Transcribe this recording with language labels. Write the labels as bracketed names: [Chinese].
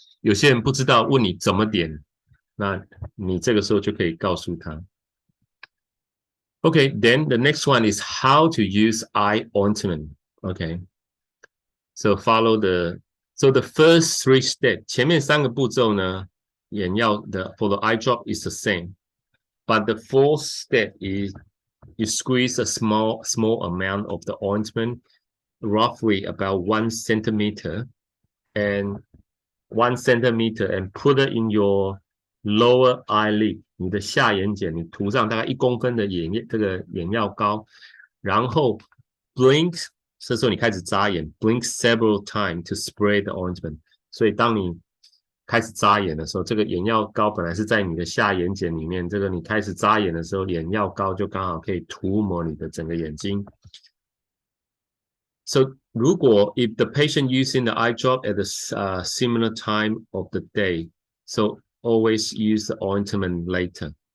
[Chinese] 有些人不知道，问你怎么点，那你这个时候就可以告诉他。 [English] Okay, then the next one is how to use eye ointment. Okay, so so the first 3 steps, [Chinese] 前面3个步骤呢，眼药的 [English] for the eye drop is the same, but the 4th step is you squeeze a small amount of the ointment, roughly about 1 centimeter, and 1 centimeter, and put it in your lower eyelid, [Chinese] 你的下眼睑，你涂上大概1公分的这个眼药膏，然后 [English] blink， [Chinese] 这时候你开始眨眼 [English] ，blink several times to spray the ointment。 [Chinese] 所以当你开始眨眼的时候，这个眼药膏本来是在你的下眼睑里面，这个你开始眨眼的时候，眼药膏就刚好可以涂抹你的整个眼睛。 [English] So 如果 if the patient using the eye drop at a similar time of the day, so always use the ointment later.